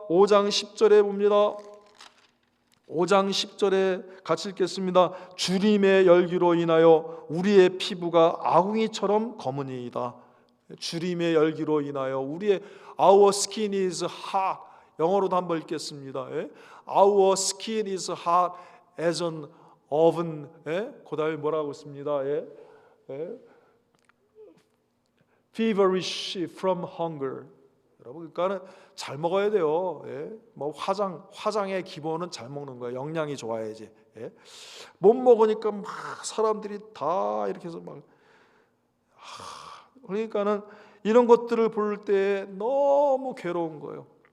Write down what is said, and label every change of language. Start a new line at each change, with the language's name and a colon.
Korean: 5장 10절에 봅니다. 5장 10절에 같이 읽겠습니다. 주림의 열기로 인하여 우리의 피부가 아궁이처럼 검으니이다. 주림의 열기로 인하여 우리의
English: Our skin is hot.
Korean: 영어로도 한번 읽겠습니다.
English: Our skin is hot as an oven.
Korean: 그 다음에 뭐라고 씁니다.
English: Feverish from hunger.
Korean: 여러분, 그러니까는 잘 먹어야 돼요. 뭐 화장의 기본은 잘 먹는 거예요. 영양이 좋아야지. 못 먹으니까 막 사람들이 다 이렇게 해서 막, 그러니까는 이런 것들을 볼 때 너무 괴로운 거예요.